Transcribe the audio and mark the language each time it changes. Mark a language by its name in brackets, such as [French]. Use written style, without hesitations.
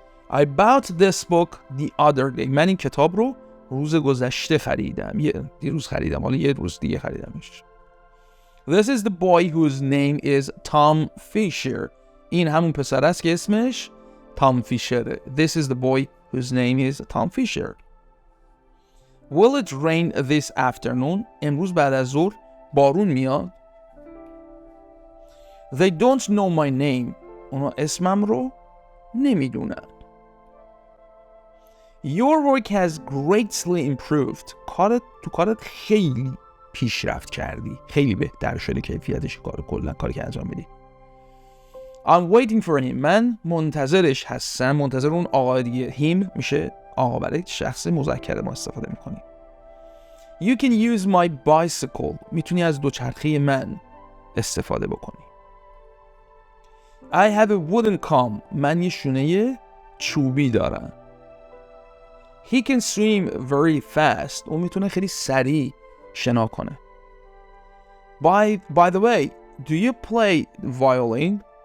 [English] I bought this book the other day. [Persian] من این کتاب رو روز گذشته خریدم. دیروز خریدم، حالا یه روز دیگه خریدمش. [English] This is the boy whose name is Tom Fisher. [Persian] این همون پسر است که اسمش تام فیشره. [English] This is the boy whose name is Tom Fisher. Will it rain this afternoon? [Persian] امروز بعد از ظهر بارون میاد. [English] They don't know my name. [Persian] اونا اسمم رو نمیدونن. [English] Your work has greatly improved. [Persian] کارت خیلی پیشرفت کردی. خیلی بهتر شده کیفیتش کاری که انجام بدی. [English] I'm waiting for him. [Persian] من منتظرش هستم. منتظر اون آقا دیگه. him میشه آقا، برای شخص مذکر ما استفاده میکنیم. [English] You can use my bicycle. [Persian] میتونی از دوچرخه من استفاده بکنی. [English] I have a wooden comb. [Persian] من یه شونه چوبی دارم. [English] He can swim very fast. [Persian] اون میتونه خیلی سریع شنا کنه. [English] By the way, do you play violin?